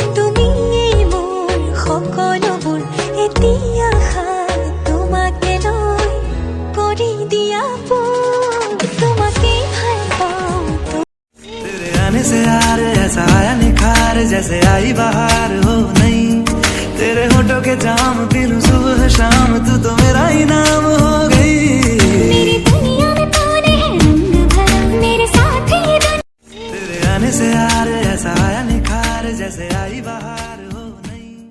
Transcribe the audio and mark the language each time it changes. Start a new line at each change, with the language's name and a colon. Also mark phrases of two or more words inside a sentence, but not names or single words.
Assamese: সকলোবোৰ এতিয়া তোমাকে লৈ কৰি দিয়া তোমাকে ভাল পাওঁ
Hindi: तेरे आने से यार ऐसा आया निखार जैसे आई बाहर हो नहीं तेरे होठों के जाम पी लूं सुबह शाम तू तो मेरा ही नाम हो गई मेरी दुनिया में तूने है रंग भरा मेरे साथ ही तेरे आने से यार ऐसा आया निखार जैसे आई बाहर हो नहीं